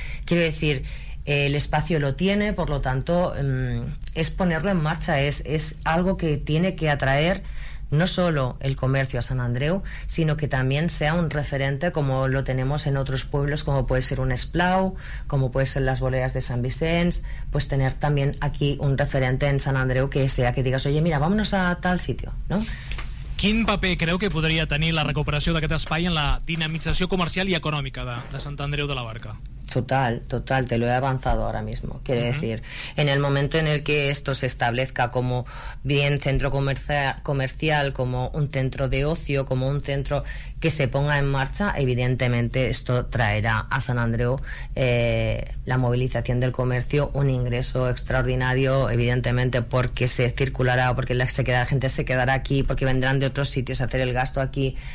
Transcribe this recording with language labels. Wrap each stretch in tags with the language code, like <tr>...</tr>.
<es>Quiero decir, el espacio lo tiene, por lo tanto es ponerlo en marcha, es algo que tiene que atraer no solo el comercio a San Andreu, sino que también sea un referente como lo tenemos en otros pueblos, como puede ser un Esplau, como puede ser las Boleas de San Vicenç, pues tener también aquí un referente en San Andreu que sea que digas, oye, mira, vámonos a tal sitio, ¿no?</es> <ca>Quin paper creu que podria tenir la recuperació d'aquest espai en la dinamització comercial i econòmica de Sant Andreu de la Barca?</ca> <es>Total, total, te lo he avanzado ahora mismo. Quiere decir, en el momento en el que esto se establezca como bien centro comercial, como un centro de ocio, como un centro que se ponga en marcha, evidentemente esto traerá a San Andreu la movilización del comercio, un ingreso extraordinario, evidentemente, porque se circulará, porque la gente se quedará aquí, porque vendrán de otros sitios a hacer el gasto aquí.</es>